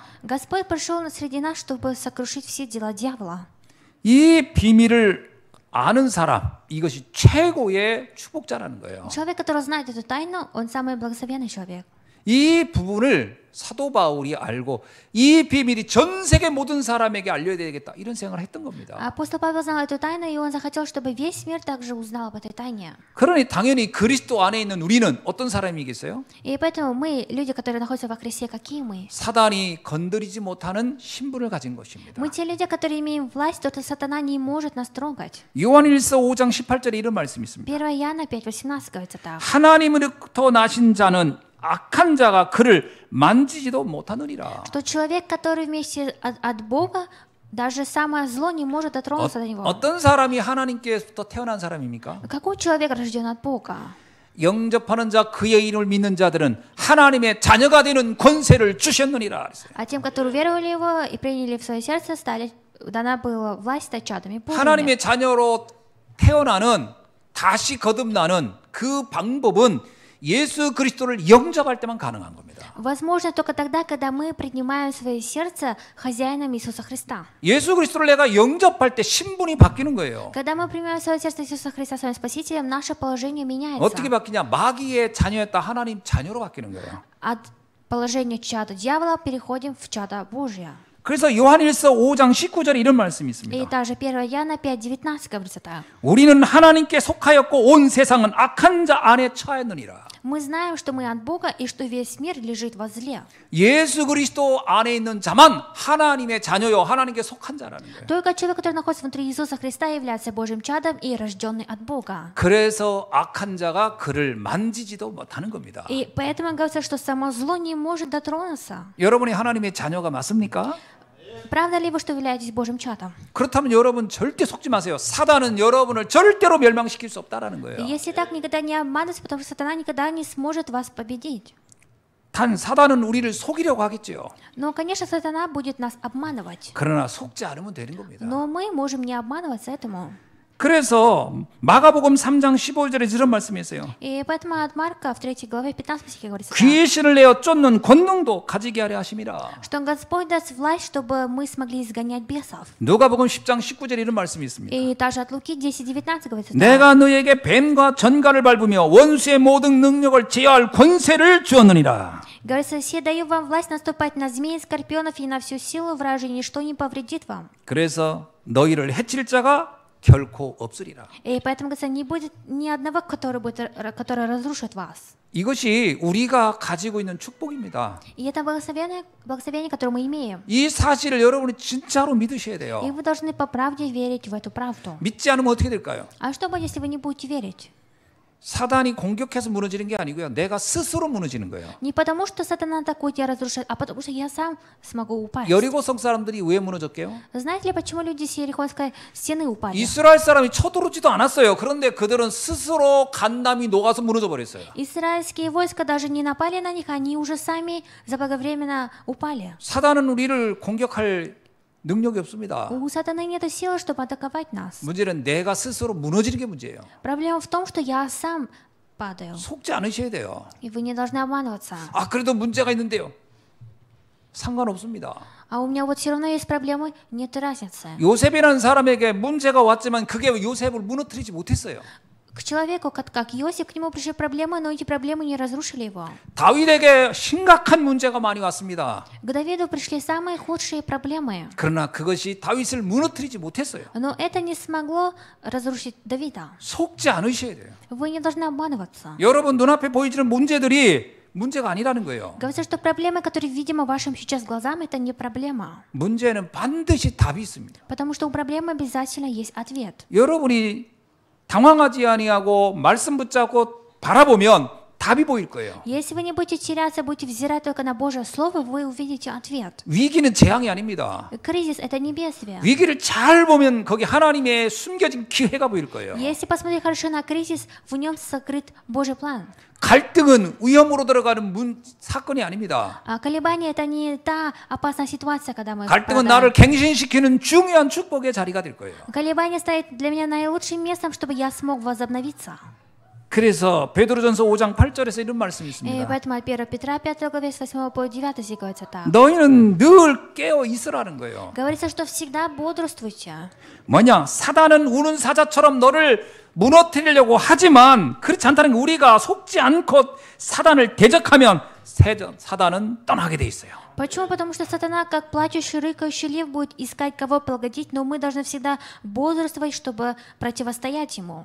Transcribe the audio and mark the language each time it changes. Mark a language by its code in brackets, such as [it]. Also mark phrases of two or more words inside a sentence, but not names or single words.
[ru] Господь пришел среди нас, чтобы сокрушить все дела дьявола. [ko] 이 비밀을 아는 사람, 이것이 최고의 축복자라는 거예요. [ru] Человек, который знает эту тайну, он самый благословенный человек. [ko] 이 부분을 사도 바울이 알고 이 비밀이 전 세계 모든 사람에게 알려야 되겠다 이런 생각을 했던 겁니다. [ru] Апостол Павел знал эту тайну, и он захотел, чтобы весь мир также узнал об этой тайне. [ko] 그러니 당연히 그리스도 안에 있는 우리는 어떤 사람이겠어요? [ru] И поэтому мы, люди, которые находятся во Христе, какие мы? [ko] 사단이 건드리지 못하는 신분을 가진 것입니다. [ru] Мы те люди, которые имеем власть, то сатана не может нас трогать. [ko] 요한일서 5장 18절에 이런 말씀이 있습니다. [ru] 1 Иоанна 5:18 говорится так. [ko] 하나님으로부터 나신 자는 악한 자가 그를 만지지도 못하느니라. [ru] Что человек, который вместе от Бога, даже самое зло не может дотронуться до него. [ko] 어떤 사람이 하나님께서 태어난 사람입니까? [ru] Какой человек рожден от Бога? [ko] 영접하는 자 그의 이름을 믿는 자들은 하나님의 자녀가 되는 권세를 주셨느니라 그랬어요. [ru] А тем, которые веровали его и приняли в свое сердце, дана была власть стать чадами Божьими. [ko] 하나님의 자녀로 태어나는 다시 거듭나는 그 방법은 예수 그리스도를 영접할 때만 가능한 겁니다. [ru] Возможно только тогда, когда мы принимаем в свое сердце хозяином Иисуса Христа. [ko] 예수 그리스도를 내가 영접할 때 신분이 바뀌는 거예요. [ru] Когда мы принимаем в свое сердце Иисуса Христа своим Спасителем, наше положение меняется. [ko] 어떻게 바뀌냐? 마귀의 자녀였다 하나님 자녀로 바뀌는 거예요. [ru] От положения чада дьявола переходим в чада Божье. [ko] 그래서 요한일서 5장 19절에 이런 말씀이 [ru] И [ko] 있습니다. [ru] также 1 Иоанна 5:19 говорится так. [ko] 우리는 하나님께 속하였고 온 세상은 악한 자 안에 처하였느니라. [ru] Мы знаем, что мы от Бога и что весь мир лежит во зле. [ko] 예수 그리스도 안에 있는 자만 하나님의 자녀요 하나님께 속한 자라는 거예요. [ru] Только человек, который находится внутри Иисуса Христа, является Божьим чадом и рожденный от Бога. [ko] 그래서 악한 자가 그를 만지지도 못하는 겁니다. [ru] И поэтому говорится, что само зло не может дотронуться. [ko] 여러분이 하나님의 자녀가 맞습니까? [ru] Правда ли вы, что являетесь Божьим чадом? [ko] 그렇다면 여러분 절대 속지 마세요. 사단은 여러분을 절대로 멸망시킬 수 없다라는 [ru] И [ko] 거예요. [ru] если так, никогда не обманывайтесь, потому что сатана никогда не сможет вас победить. [ko] 단 사단은 우리를 속이려고 하겠죠. [ru] Но, конечно, сатана будет нас обманывать. [ko] 그러나 속지 않으면 되는 겁니다. [ru] Но мы можем не обманываться этому. [ko] 그래서 마가복음 3장 15절에 이런 말씀이 있어요. [ru] И поэтому от Марка в 3 главе 15 стихе говорится, [ko] 귀의 신을 내어 쫓는 권능도 가지게 하려 하심이라. [ru] что Господь даст власть, чтобы мы смогли изгонять бесов. [ko] 누가복음 10장 19절에 이런 말씀이 있습니다. [ru] И также от Луки 10:19 говорится, так. [ko] 내가 너에게 뱀과 전갈을 밟으며 원수의 모든 능력을 제어할 권세를 주었느니라. [ru] Говорится, «Се даю вам власть наступать на змей, скорпионов и на всю силу вражьей, ничто не повредит вам». [ko] 그래서 너희를 해칠 자가 결코 없으리라. [ru] И поэтому, говорится, не будет ни одного, который разрушит вас. [ko] 이것이 우리가 가지고 있는 축복입니다. [ru] И это благословение, которое мы имеем. [ko] 이 사실을 여러분이 진짜로 믿으셔야 [ru] И [ko] 돼요. [ru] вы должны по правде верить в эту правду. [ko] 믿지 않으면 어떻게 될까요? [ru] А что будет, если вы не будете верить? [ko] 사단이 공격해서 무너지는 게 아니고요. 내가 스스로 무너지는 거예요. [ru] Не потому, что сатана атакует, я разрушаю, а потому, что я сам смогу упасть. [ko] 여리고성 사람들이 왜 무너졌게요? [ru] Знаете ли, почему люди с Ерихонской стены упали? [ko] 이스라엘 사람이 쳐들어오지도 않았어요. 그런데 그들은 스스로 간담이 녹아서 무너져 버렸어요. [ru] Израильские войска даже не напали на них, они уже сами заблаговременно упали. [ko] 사단은 우리를 공격할 능력이 없습니다. [ru] У сатаны нет силы, чтобы атаковать нас. [ko] 문제는 내가 스스로 무너지는 게 문제예요. [ru] Проблема в том, что я сам падаю. [ko] 속지 않으셔야 돼요. [ru] И вы не должны обманываться. [ko] 아, 그래도 문제가 있는데요. 상관없습니다. [ru] А у меня вот все равно есть проблемы, нет разницы. [ko] 요셉이라는 사람에게 문제가 왔지만 그게 요셉을 무너뜨리지 못했어요. [ru] К человеку, как Иосиф, к нему пришли проблемы, но эти проблемы не разрушили его. [ko] 다윗에게 심각한 문제가 많이 왔습니다. [ru] К Давиду пришли самые худшие проблемы. [ko] 그러나 그것이 다윗을 무너뜨리지 못했어요. [ru] Но это не смогло разрушить Давида. [ko] 속지 않으셔야 돼요. [ru] Вы не должны обманываться. [ko] 여러분 눈앞에 보이지는 문제들이 문제가 아니라는 거예요. [ru] Говорится, что проблемы, которые видимо вашим сейчас глазам, это не проблема. [ko] 문제는 반드시 답이 있습니다. [ru] Потому что у проблемы обязательно есть ответ. [ko] 여러분이 당황하지 아니하고 말씀 붙잡고 바라보면 답이 보일 거예요. [ru] Если вы не будете теряться, будете взирать только на Божье Слово, вы увидите ответ. [ko] 위기는 재앙이 아닙니다. [ru] Кризис – это не бедствие. [ko] 위기를 잘 보면 거기 하나님의 숨겨진 기회가 보일 거예요. [ru] Если посмотреть хорошо на кризис, в нем сокрыт Божий план. [ko] 갈등은 위험으로 들어가는 사건이 아닙니다. [ru] А колебания – это не та опасная ситуация, когда мы [ko] 갈등은 [ru] попадаем. [ko] 나를 갱신시키는 중요한 축복의 자리가 될 거예요. [ru] Колебание стоит для меня наилучшим местом, чтобы я смог возобновиться. [ko] 그래서 베드로전서 5장 8절에서 이런 말씀이 [ru] И [ko] 있습니다. [ru] поэтому от 1 Петра 5 главе с 8 по 9 стих говорится так. [ko] 너희는 늘 깨어 있으라는 거예요. [ru] Говорится, что всегда бодрствуйте. [ko] 뭐냐? 사단은 우는 사자처럼 너를 무너뜨리려고 하지만 그렇지 않다는 게 우리가 속지 않고 사단을 대적하면 사단은 떠나게 돼 있어요. [ru] Почему? Потому что сатана, как плачущий, рыкающий лев, будет искать кого погодить, но мы должны всегда бодрствовать, чтобы противостоять ему.